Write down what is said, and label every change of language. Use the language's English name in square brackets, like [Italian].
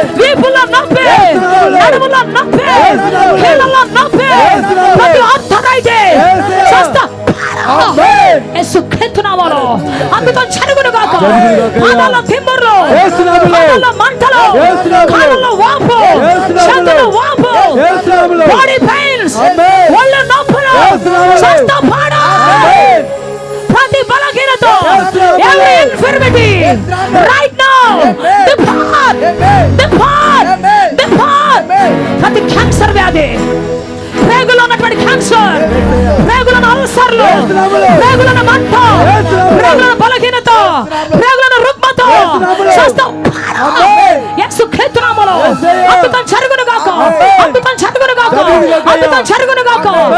[Telugu] వీపులో నొప్పి, నడుములో నొప్పి, కీళ్ళలో నొప్పి, ప్రతి ఆర్థరైటిస్ స్వస్థపడాలి యేసుక్రీస్తు నామములో. అద్భుతం జరుగును గాక. పాదాల తిమ్ముర్లు, పాదాల మంటలు, కాళ్ళలో వాపు, చేతులు వాపు, బాడీ పెయిన్స్, ఒళ్ళు నొప్పులు స్వస్థపడాలి. ప్రతి బలహీనత, [English] every infirmity right now depart, depart, depart. [Telugu] ప్రతి క్యాన్సర్ వ్యాధి, ప్రేగులో ఉన్నటువంటి క్యాన్సర్, ప్రేగులను అల్సర్లు, ప్రేగులను మంట, ప్రేగులను బలహీనత, ప్రేగులను రుగ్మత స్వస్థపడాలి యేసుక్రీస్తు నామములో. అద్భుతం జరుగును గాక, అద్భుతం జరుగును గాక, అద్భుతం జరుగును గాక.